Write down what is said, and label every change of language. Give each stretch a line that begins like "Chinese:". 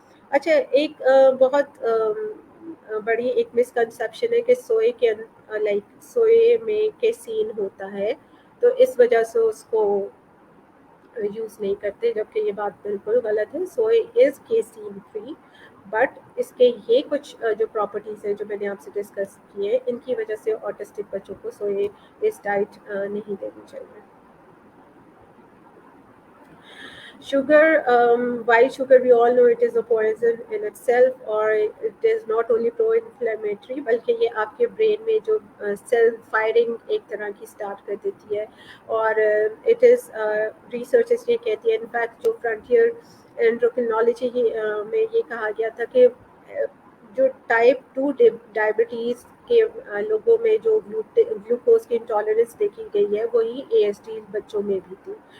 Urdu: اچھا، ایک بہت بڑی ایک مسکنسیپشن ہے کہ سوئے کے لائک سوئے میں کیسین ہوتا ہے تو اس وجہ سے اس کو یوز نہیں کرتے، جبکہ یہ بات بالکل غلط ہے.
English: soy is casein free,
Urdu: بٹ اس کے یہ کچھ جو پراپرٹیز ہیں جو میں نے آپ سے ڈسکس کی ہیں ان کی وجہ سے آٹسٹک بچوں کو سوئے اس ڈائٹ نہیں دینی چاہیے.
English: Sugar, white sugar, we all know it is a poison in itself, or it is not only pro-inflammatory
Urdu: بلکہ یہ آپ کے برین میں جو سیل فائرنگ ایک طرح کی اسٹارٹ کر دیتی ہے. اور اٹ از ریسرچز یہ کہتی ہے، انفیکٹ جو فرنٹیئر اینڈروکرینالوجی میں یہ کہا گیا تھا کہ جو ٹائپ 2 ڈائبٹیز کے لوگوں میں جو گلوکوز کی انٹالرنس دیکھی گئی ہے وہی اے ایس ڈی بچوں میں بھی تھی.